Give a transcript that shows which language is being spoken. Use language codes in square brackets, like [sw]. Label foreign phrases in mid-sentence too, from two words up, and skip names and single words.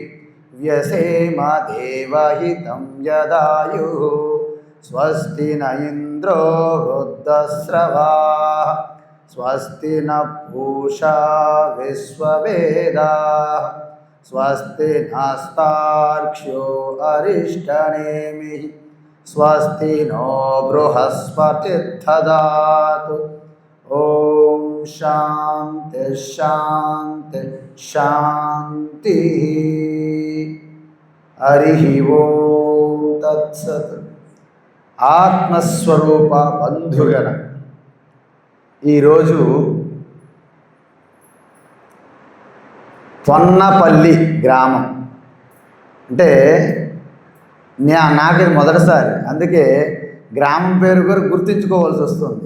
[sa] व्यसेमदेवहितं यदायुः स्वस्ति न इन्द्रो वृद्धस्रवाः स्वस्ति न पूषा विश्ववेदाः स्वस्ति नस्तार्क्ष्यो अरिष्टनेमिः स्वस्ति नो बृहस्पतिर्दधातु। ॐ शान्ति शान्ति शान्तिः। हरिः ओं तत्सत्। [te] ఆత్మస్వరూప బంధుగణ ఈరోజు పొన్నపల్లి గ్రామం అంటే నాకు మొదటిసారి, అందుకే గ్రామం పేరు కూడా గుర్తుంచుకోవాల్సి వస్తుంది.